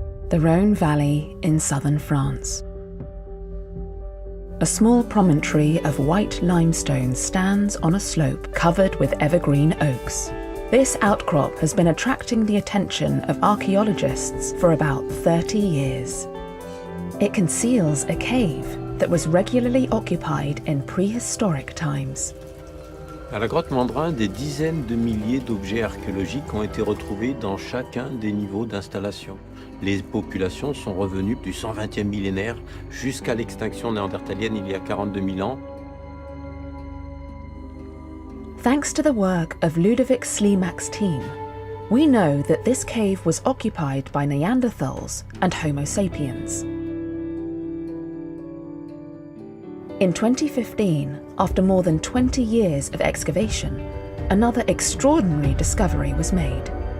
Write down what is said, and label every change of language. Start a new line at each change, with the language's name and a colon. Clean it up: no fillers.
English: The Rhône Valley in southern France. A small promontory of white limestone stands on a slope covered with evergreen oaks. This outcrop has been attracting the attention of archaeologists for about 30 years. It conceals a cave that was regularly occupied in prehistoric times.
French: À la grotte Mandrin, des dizaines de milliers d'objets archéologiques ont été retrouvés dans chacun des niveaux d'installation. Les populations sont revenues du 120e millénaire jusqu'à l'extinction néandertalienne il y a 42 000 ans.
English: Thanks to the work of Ludovic Slimak's team, we know that this cave was occupied by Neanderthals and Homo sapiens. In 2015, after more than 20 years of excavation, another extraordinary discovery was made.